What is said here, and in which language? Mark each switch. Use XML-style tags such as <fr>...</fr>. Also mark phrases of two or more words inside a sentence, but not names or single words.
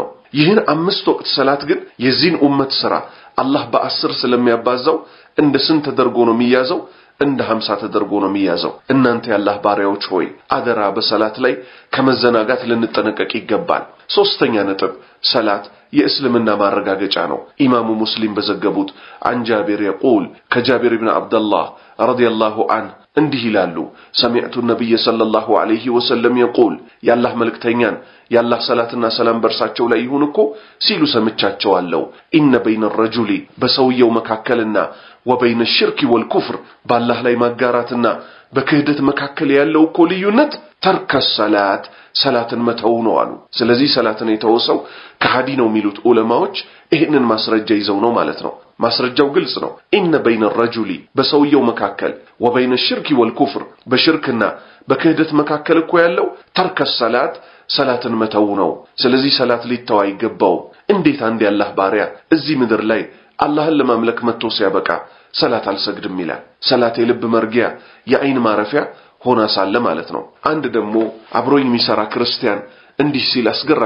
<am>ይህን 5 ወቅት ሰላት ግን የዚህን ኡመት ስራ አላህ በ10 ስለሚያባዛው እንደ ስንት ተደርጎ ነው የሚያዘው? እንደ 50 ተደርጎ ነው የሚያዘው። እናንተ ያላህ ባሪያዎች ሆይ አደራ በሰላት ላይ ከመዘናጋት ልንጠነቀቅ ይገባል። ሶስተኛ ነጥብ ሰላት የእስልምና ማረጋገጫ ነው። ኢማሙ ሙስሊም በዘገቡት</am> <ar>عن جابر يقول كجابر بن عبد الله رضي الله عنه</ar> <am>እንዲህ ይላሉ</am> <ar>سمعت النبي صلى الله عليه وسلم يقول</ar> <am>ያላህ መልእክተኛን ያላህ ሰላትና ሰላም በርሳቸው ላይ ይሁን እኮ ሲሉ ሰምቻቸዋለሁ</am> <ar>إن بين</ar> <am>الرجل በሰውየው መካከልና</am> <ar>وبين الشرك والكفر</ar> <am>ባላህ ላይ ማጋራትና በክህደት መካከል ያለው እኮ ልዩነት</am> <ar>ترك صلاة</ar> <am>ሰላትን መተው ነው አሉ። ስለዚህ ሰላትን የተወሰው ከሃዲ ነው የሚሉት ዑለማዎች ይሄንን ማስረጃ ይዘው ነው ማለት ነው። ማስረጃው ግልጽ ነው።</am> <ar>إن بين</ar> <am>الرجل በሰውየው መካከል</am> <ar>وبين الشرك والكفر</ar> <am>በሽርክና በክህደት መካከል እኮ ያለው</am> <ar>ترك صلاة</ar> <am>ሰላትን መተው ነው። ስለዚህ ሰላት ሊተው አይገባው። እንዴት አንድ ያላህ ባሪያ እዚህ ምድር ላይ አላህን ለማምለክ መጥቶ ሲያበቃ ሰላት አልሰግድም ይላል? ሰላት የልብ መርጊያ የአይን ማረፊያ ሆና ሳለ ማለት ነው። አንድ ደግሞ አብሮኝ የሚሰራ ክርስቲያን እንዲህ ሲል አስገራሚ</am>